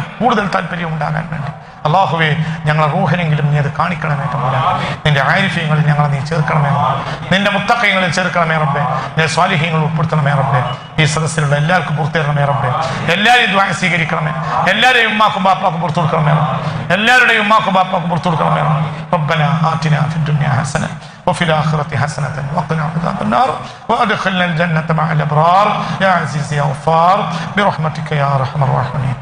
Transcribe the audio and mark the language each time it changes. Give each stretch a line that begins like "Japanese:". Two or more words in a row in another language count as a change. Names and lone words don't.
Malayalam: കൂടുതൽ താല്പര്യവും ഉണ്ടാകാൻ വേണ്ടി അല്ലാഹുവേ ഞങ്ങളെ റൂഹിനെങ്കിലും നീ അത് കാണിക്കണമേ തമ്പുരാൻ നിന്റെ ആരിഫ്യങ്ങളിൽ ഞങ്ങളെ നീ ചേർക്കണമേ നിന്റെ മുത്തഖീങ്ങളിൽ ചേർക്കണമേ റബ്ബേ നിന്റെ സ്വാലിഹീങ്ങളിൽ ഉൾപ്പെടുത്തണമേ റബ്ബേ ഈ സദസ്സിലുള്ള എല്ലാവർക്കും പുറത്തേറണമേ റബ്ബേ എല്ലാവരെയും ദുആ സ്വീകരിക്കണമേ എല്ലാവരെയും ഉമ്മാക്കും ബാപ്പാക്കും പുറത്തു കൊടുക്കണമേ എല്ലാവരുടെയും ഉമ്മാക്കും ബാപ്പാക്കും പുറത്തു കൊടുക്കണമേ
Arabic: ربنا آتنا في الدنيا حسنة وفي الآخرة حسنة وقنا عذاب النار وأدخلنا الجنة مع الأبرار يا عزيز يا غفار برحمتك يا أرحم الراحمين